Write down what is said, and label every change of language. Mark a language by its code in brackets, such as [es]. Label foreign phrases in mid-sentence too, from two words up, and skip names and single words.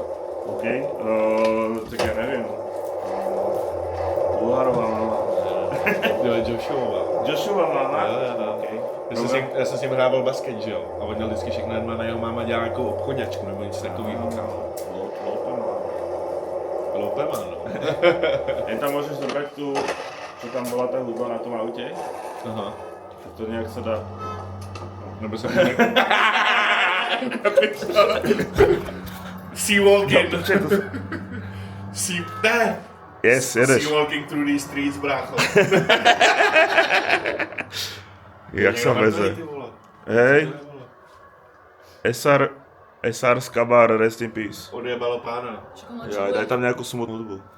[cs] OK, tak já nevím. Bulharová máma. Jo, Joshua máma. Jo. Okay. Já jsem s ním hrával basket, že jo? A on měl vždycky všechno jedna, jeho máma dělá nějakou obchodňačku nebo něco takového, kámo. Lopema, no. [sk] Jen tam môžeš zobrať tu, čo tam bola tá hudba na tom aute. Aha. Tak to nejak sa dá. [cs] Nebo jsem [en] Sea walking. [cs] Ne! Yes, jedeš. [en] Sea walking through these streets, [cs] brácho. [sk] Jak sa veze. Hej. SR Skabar, [en] rest in peace. [sk] Odjebalo pána. Ja, daj tam nejakú smutnú hudbu.